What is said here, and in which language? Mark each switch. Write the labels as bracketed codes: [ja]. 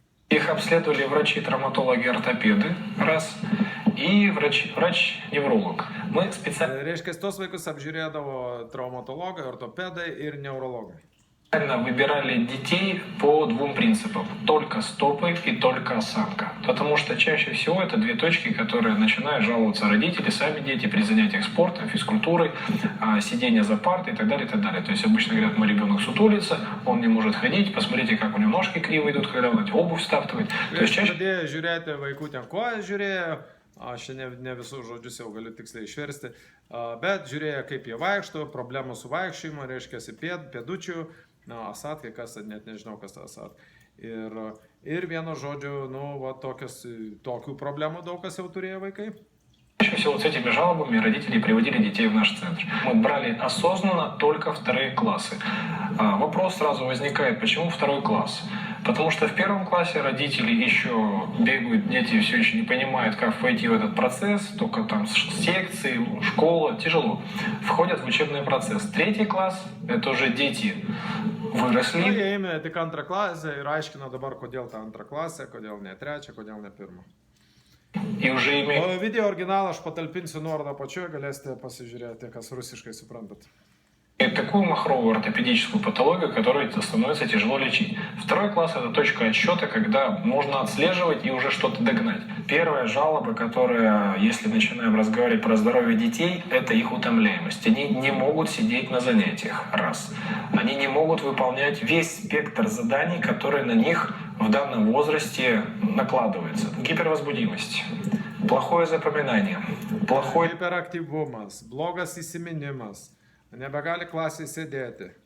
[ru] Их обследовали врачи-травматологи, ортопеды, раз, и врач-невролог. Мы специально... [lt] Tos vaikus apžiūrėdavo traumatologai, ortopedai ir neurologai. [ru] Выбирали детей по 2 принципам. Только стопы и только осанка. Потому что чаще всего это 2 точки, которые начинают жаловаться родители, сами дети при занятиях спортом, физкультурой, сидение за партой и так далее, и так далее. То есть обычно говорят, мой ребенок сутулится, он не может ходить, посмотрите, как у него ножки криво идут, когда он обувь стаптывает. То есть чаще... [lt] Žiūrėti vaikų ten kojas žiūrėjo, aš ne visus žodžius jau galiu tiksliai išversti, bet žiūrėjo, kaip jie vaikšto, problemų su vaikščiojimu, pėdučių, asat, kas, net nežinau, kas tas asat. Ir vieno žodžio, tokių problemų daug kas jau turėjo vaikai. [ru] Чаще всего с этими жалобами родители приводили детей в наш центр. Мы брали осознанно только 2 классы. Вопрос сразу возникает, почему 2 класс? Потому что в 1 классе родители еще бегают, дети все еще не понимают, как войти в этот процесс, только там секции, школа, тяжело. Входят в учебный процесс. 3 класс – это уже дети выросли. [lt] Jie ėmė tik 2 klasę ir aiškino dabar, kodėl ta 2 klasė, kodėl ne 3, kodėl ne 1. [ru] И уже имеют... [lt] Video originalą aš patalpinsiu nuorodą apačioje, galėsite pasižiūrėti, kas rusiškai suprantat. [ru] Такую махровую ортопедическую патологию, которую становится тяжело лечить. 2 класс – это точка отсчета, когда можно отслеживать и уже что-то догнать. Первая жалоба, которая, если начинаем разговаривать про здоровье детей, это их утомляемость. Они не могут сидеть на занятиях, раз. Они не могут выполнять весь спектр заданий, которые на них в данном возрасте накладывается. Гипервозбудимость, плохое запоминание, [lt] Hiperaktyvumas, blogas įsiminimas. Nebegali klasėje sėdėti.